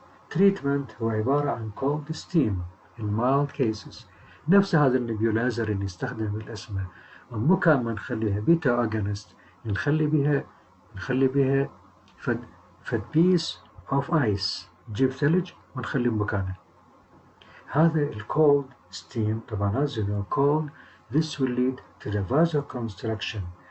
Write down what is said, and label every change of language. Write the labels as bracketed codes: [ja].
[en] treatment [ar] هو عبارة عن [en] cold steam in mild cases. [ar] نفس هذا النبيولايزر اللي نستخدم بالأسماء، ومو كان ما نخليها بيتا أجنست، نخلي بها فد بيس اوف ايس، نجيب ثلج ونخليه بمكانه. هذا الكولد ستيم طبعا [en] as you know cold, this will lead to the vasoconstriction.